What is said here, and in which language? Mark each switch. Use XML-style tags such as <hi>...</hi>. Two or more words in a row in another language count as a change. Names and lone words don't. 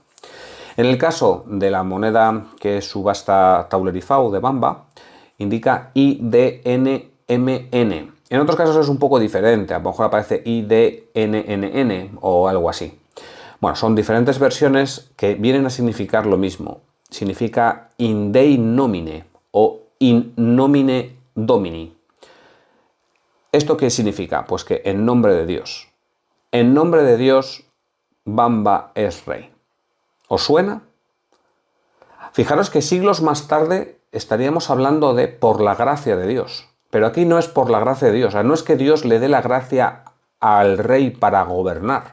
<es>En el caso de la moneda que subasta Taulerifau de Bamba, indica IDNMN. En otros casos es un poco diferente, a lo mejor aparece IDNNN o algo así. Bueno, son diferentes versiones que vienen a significar lo mismo.</es> <la>Significa in Dei nomine o in nomine Domini.</la> <es>¿Esto qué significa? Pues que en nombre de Dios. En nombre de Dios, Bamba es rey. ¿Os suena? Fijaros que siglos más tarde estaríamos hablando de por la gracia de Dios. Pero aquí no es por la gracia de Dios. O sea, no es que Dios le dé la gracia al rey para gobernar.</es>